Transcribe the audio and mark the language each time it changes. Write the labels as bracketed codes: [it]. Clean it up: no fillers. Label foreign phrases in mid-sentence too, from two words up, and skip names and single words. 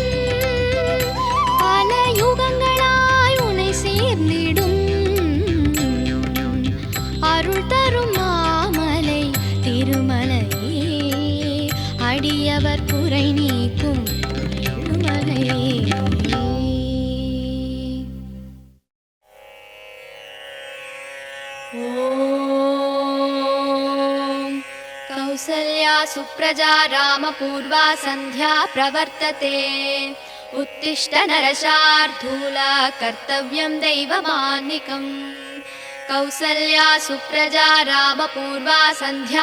[ta] பல யுகங்களாய் உன்னை சேர்ந்திடும், அருள் தரும் மாமலை திருமலையே, அடியவர் குறை நீக்கும் ஏழுமலை. [sa] कौसल्या सुप्रजा रामपूर्वा सन्ध्या प्रवर्तते, उत्तिष्ठ नरशार्दूला कर्तव्यं दैवमान्निकम्, कौसल्या सुप्रजा रामपूर्वा सन्ध्या